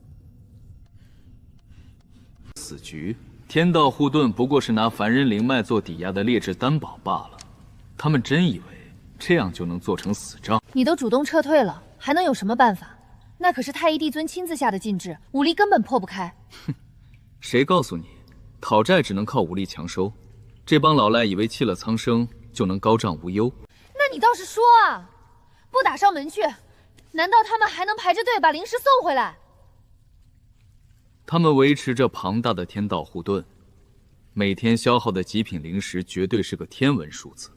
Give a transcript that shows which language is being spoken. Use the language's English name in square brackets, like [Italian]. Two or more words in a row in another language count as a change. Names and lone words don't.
[Chinese] 死局？天道護盾不過是拿凡人靈脈做抵押的劣質擔保罷了，他們真以為這樣就能做成死仗？你都主動撤退了，還能有什麼辦法？那可是太醫帝尊親自下的禁制，武力根本破不開。哼，誰告訴你，討債只能靠武力強收？這幫老賴以為棄了蒼生就能高枕無憂？那你倒是說啊！不打上門去，難道他們還能排着隊把靈石送回來？他們維持着龐大的天道護盾，每天消耗的極品靈石絕對是個天文數字。